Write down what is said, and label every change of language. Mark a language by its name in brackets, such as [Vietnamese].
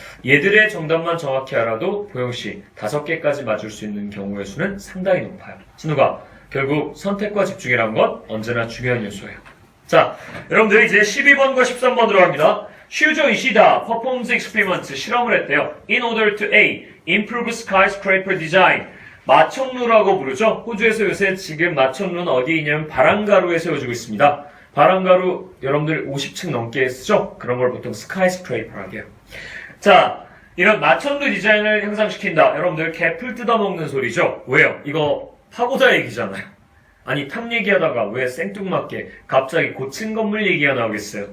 [Korean] 얘들의 정답만 정확히 알아도 보영씨 5개까지 맞을 수 있는 경우의 수는 상당히 높아요. 진우가 결국 선택과 집중이란 건 언제나 중요한 요소예요. 자, 여러분들 이제 12번과 13번 들어갑니다. 슈조 이시다 [English] performs experiment [Korean] 실험을 했대요. [English] In order to A. Improve skyscraper design. [Korean] 마천루라고 부르죠. 호주에서 요새 지금 마천루는 어디에 있냐면 바람가루에 세워지고 있습니다. 바람가루 여러분들 50층 넘게 쓰죠? 그런 걸 보통 스카이스크레이퍼라고 해요. 자, 이런 마천루 디자인을 향상시킨다. 여러분들 개풀 뜯어먹는 소리죠? 왜요? 이거 파고다 얘기잖아요. 아니 탑 얘기하다가 왜 생뚱맞게 갑자기 고층 건물 얘기가 나오겠어요?